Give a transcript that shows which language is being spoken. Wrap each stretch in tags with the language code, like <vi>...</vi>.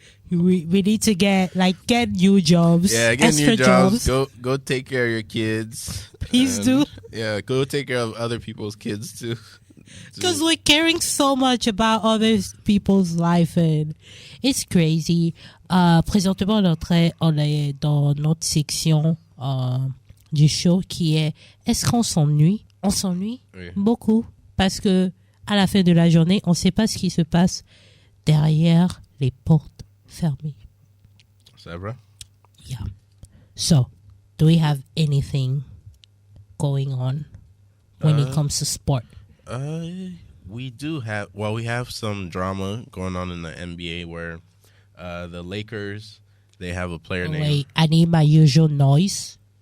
<en>We need to get new jobs. Yeah, get extra new jobs. Go take care of your kids. Please do. Yeah, go take care of other people's kids too. Because we're caring so much about other people's life, and it's crazy.</en> <fr>Présentement, on est dans notre section du show qui est Est-ce qu'on s'ennuie? On s'ennuie beaucoup parce que à la fin de la journée, on ne sait pas ce qui se passe derrière les portes fermées. C'est vrai?</fr> <en>Yeah. So, Do we have anything going on when it comes to sport? We do have. Well, we have some drama going on in the NBA where the Lakers, they have a player named. Wait, I need my usual noise.</en>